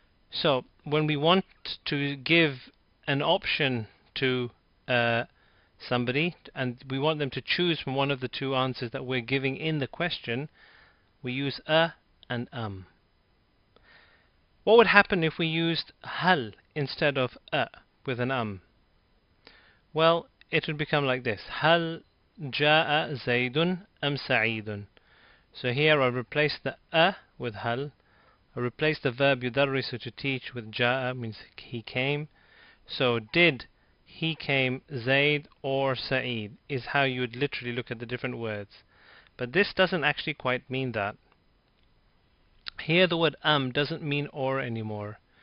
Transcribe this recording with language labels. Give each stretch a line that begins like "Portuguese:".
English: So when we want to give an option to somebody and we want them to choose from one of the two answers that we're giving in the question, we use a and What would happen if we used hal instead of a with an Well, it would become like this.
Arabic: Hal جاء زيد أم سعيد.
English: So here I replace the a with hal. I replace the verb يدرس to teach with جاء, means he came. So did he came Zaid or Sa'id is how you would literally look at the different words. But this doesn't actually quite mean that. Here the word doesn't mean or anymore.